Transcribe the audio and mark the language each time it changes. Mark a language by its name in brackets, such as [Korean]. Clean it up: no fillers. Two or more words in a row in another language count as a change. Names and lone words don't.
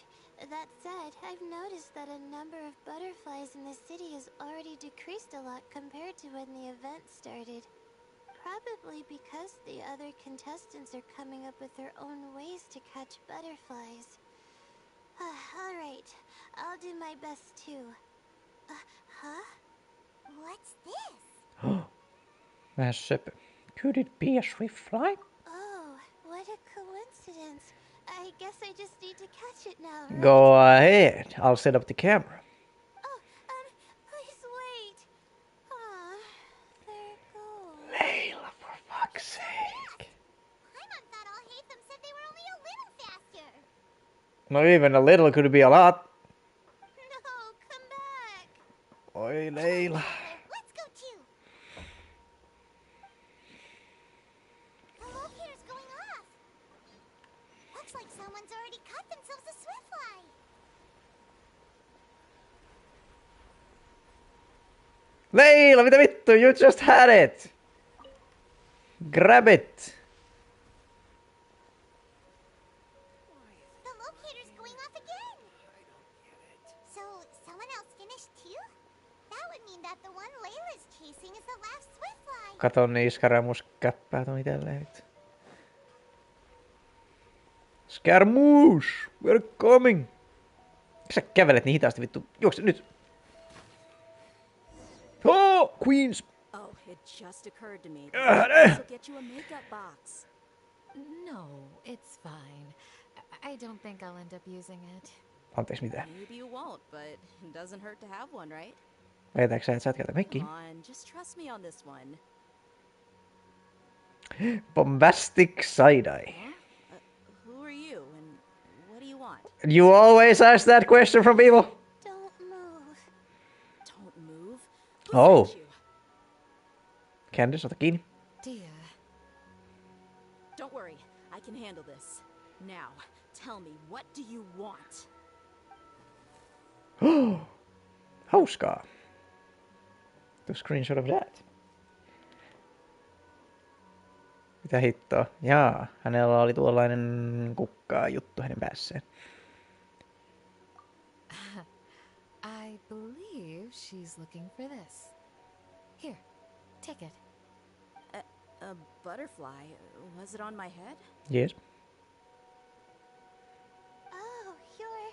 [English] That said, I've noticed that a number of butterflies in the city has already decreased a lot compared to when the event started. Probably because the other contestants are coming up with their own ways to catch butterflies. Alright, I'll do my best too. Huh? What's this? [Finnish] Vähän söpö. [English] Could it be a Swiftfly? Oh, what a coincidence. I guess I just need to catch it now, right? Go ahead. I'll set up the camera. Oh, please wait. There it goes. Leila, for fuck's sake. Paimon thought all Hatham said they were only a little faster. No even a little could be a lot. No, come back. Oi, Leila. Let's go too. The locator's going off. Looks like someone's already caught themselves a Swiftfly. [Finnish] Leila, mitä vittu? [English] You just had it. Grab it. The locator's going off again. So, someone else finished too? That would mean that the one Layla's chasing is the last Swiftfly. [Finnish] Kato niin Skaramus käppäät on itelleen nyt. [English] Scaramouche! We're coming! [Finnish] Miksi sä kävelet niin hitaasti vittu? Juokse nyt! [English] Oh! Queens! Oh, it just occurred to me that I should get you a makeup box. No, it's fine. I don't think I'll end up using it. [Finnish] Anteeksi, mitä? [English] Maybe you won't, but it doesn't hurt to have one, right? [Finnish] Väitätkö sä, että sä et käytä mikkiä? [English] Come on, just trust me on this one. Bombastic side-eye. Who are you, and what do you want? You always ask that question from people. Don't move. Don't move? Oh. Candice, [Finnish] ota kiinni. [English] Dear. Don't worry, I can handle this. Now, tell me, what do you want? [Finnish] Hauskaa. [English] The screenshot of that. [Finnish] Mitä hittoa? Jaa, hänellä oli tuollainen kukkaa juttu hänen päässään. [English] I believe she's looking for this. Here, take it. A butterfly. Was it on my head? Yes. Oh, you're...